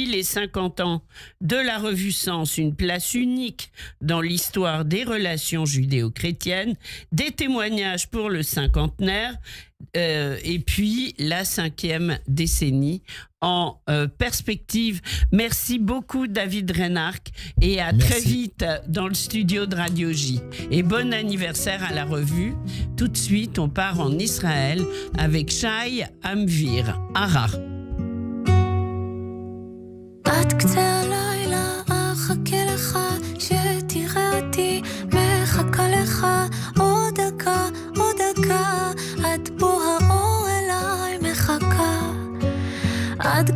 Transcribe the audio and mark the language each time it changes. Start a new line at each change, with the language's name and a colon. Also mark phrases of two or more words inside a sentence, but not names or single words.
French: Les 50 ans de la revue Sens, une place unique dans l'histoire des relations judéo-chrétiennes, des témoignages pour le cinquantenaire, et puis la 5e décennie en perspective. Merci beaucoup David Reinhardt et à très vite dans le studio de Radio J. Et bon anniversaire à la revue. Tout de suite, on part en Israël avec Shai Amvir. Ara.
Hebrew: עד קצה הלילה אחכה לך שתראה אותי מחכה לך עוד דקה עד בוא האור אליי מחכה עד